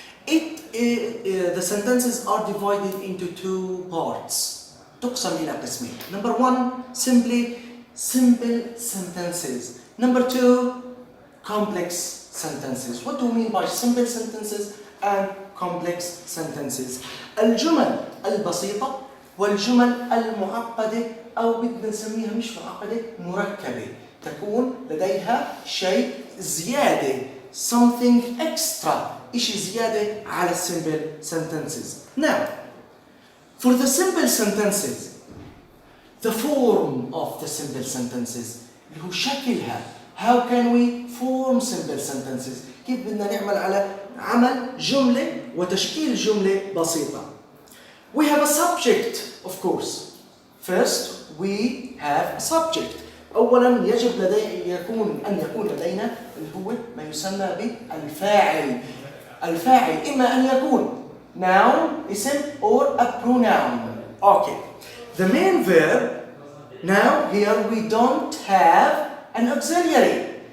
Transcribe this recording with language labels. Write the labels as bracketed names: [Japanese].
[English] The sentences are divided into two parts. [Arabic] تقسم إلى قسمين. [English] Number one, simple sentences. Number two, complex sentences. What do you mean by simple sentences and complex sentences? [Arabic] الجمل البسيطة والجمل المعقدة، أو بدنا نسميها مش معقدة، مركبة. تكون لديها شيء زيادة. [English] Something extra. [Arabic] إشي زيادة على [English] simple sentences. Now, for the simple sentences, the form of the simple sentences [Arabic] اللي هو شكلها. [English] How can we form simple sentences? [Arabic] كيف بدنا نعمل على عمل جملة وتشكيل جملة بسيطة. [English] We have a subject, of course. First, we have a subject. [Arabic] أولاً يجب أن يكون لدينا اللي هو ما يسمى بالفاعل. الفاعل إما أن يكون noun اسم [English] or a pronoun. Okay. The main verb. Now here we don't have an auxiliary.